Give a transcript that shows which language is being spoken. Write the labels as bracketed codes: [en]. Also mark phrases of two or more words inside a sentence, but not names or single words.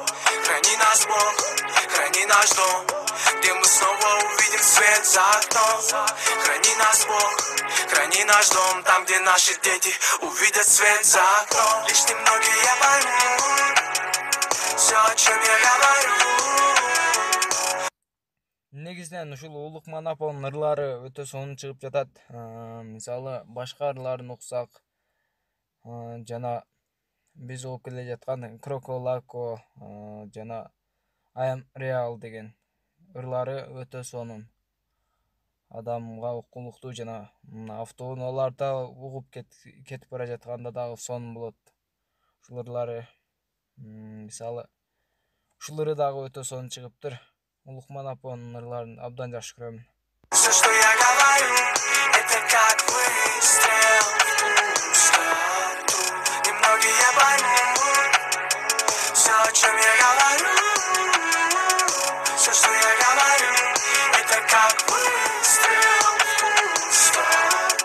[ru] Храни нас Бог, храни наш дом, где мы снова увидим свет за окном. Храни нас Бог, храни наш дом, там, где наши дети увидят свет за окном. Лишь немногие поймут все, о чем я говорю. [ky] Негизинен ушул Ulukmanapo'нун ырлары өтө сонун чыгып жатат. Мисалы башка ырларын уксак, жана биз угуп келе жаткан Кроколако, жана I am real деген ырлары өтө сонун. Адамга уккулуктуу жана автоунааларда угуп кетип бара жатканда дагы сонун болот. Ушул ырлары, мисалы ушул ыры дагы өтө сонун чыгыптыр. Ulukmanapo'нун ырларын абдан жакшы көрөм. [ru] Все, что я говорю, это как выстрел в пустоту. Немногие поймут все, о чем я говорю. Все, что я говорю, это как выстрел в пустоту.